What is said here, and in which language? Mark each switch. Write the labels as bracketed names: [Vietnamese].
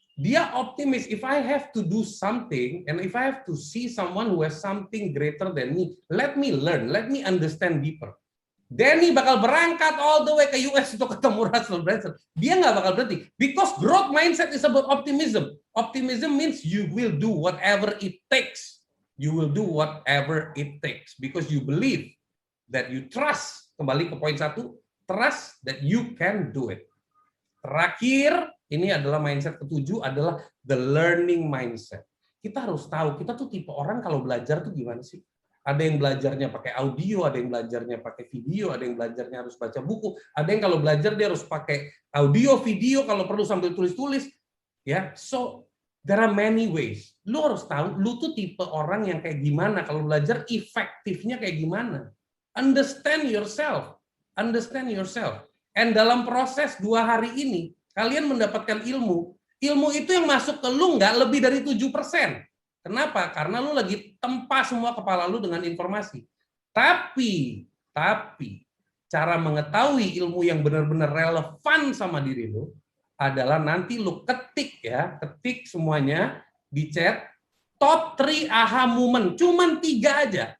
[Indonesian] Dia optimis, [English] if I have to do something, and if I have to see someone who has something greater than me, let me learn, let me understand deeper. [Indonesian] Danny bakal berangkat all the way ke US untuk ketemu Russell Brunson. Dia nggak bakal berhenti. [English] Because growth mindset is about optimism. Optimism means you will do whatever it takes. You will do whatever it takes. Because you believe that you trust. [Indonesian] Kembali ke poin 1, [English] trust that you can do it. [Indonesian] Terakhir, ini adalah mindset ke-7, adalah the learning mindset. Kita harus tahu, kita tuh tipe orang kalau belajar tuh gimana sih? Ada yang belajarnya pakai audio, ada yang belajarnya pakai video, ada yang belajarnya harus baca buku, ada yang kalau belajar dia harus pakai audio, video, kalau perlu sambil tulis-tulis. Ya, [English] so there are many ways. [Indonesian] Lu harus tahu, lu tuh tipe orang yang kayak gimana kalau belajar, efektifnya kayak gimana. [English] Understand yourself, understand yourself. [Indonesian] And dalam proses 2 hari ini, kalian mendapatkan ilmu. Ilmu itu yang masuk ke lu nggak lebih dari 7%. Kenapa? Karena lu lagi tempa semua kepala lu dengan informasi. Tapi cara mengetahui ilmu yang benar-benar relevan sama diri lu adalah nanti lu ketik semuanya di chat, top 3 aha moment, cuman 3 aja.